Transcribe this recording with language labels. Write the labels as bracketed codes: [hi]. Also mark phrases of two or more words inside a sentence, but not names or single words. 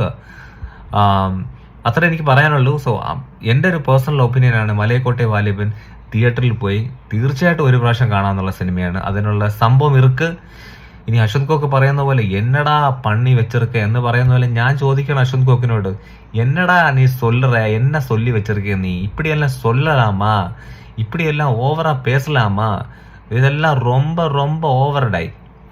[ml] അത്ര എനിക്ക് പറയാനുള്ളൂ. സോ എൻ്റെ ഒരു പേഴ്സണൽ ഒപ്പീനിയനാണ് മലയക്കോട്ടെ വാലിബൻ തിയേറ്ററിൽ പോയി തീർച്ചയായിട്ടും ഒരു പ്രാവശ്യം കാണാമെന്നുള്ള സിനിമയാണ്. അതിനുള്ള സംഭവം ഇനി അശ്വന്ത് കോക്ക് പറയുന്ന പോലെ [ta] என்னடா பண்ணி வெச்சிருக்க [ml] എന്ന് പറയുന്ന പോലെ ഞാൻ ചോദിക്കണം അശ്വന്ത് കോക്കിനോട്, [ta] என்னடா நீ சொல்லுற என்ன சொல்லி வச்சிருக்க நீ, இப்படியெல்லாம் சொல்லலாமா, இப்படியெல்லாம் ஓவரா பேசலாமா, இதெல்லாம் ரொம்ப ரொம்ப ஓவர் டை.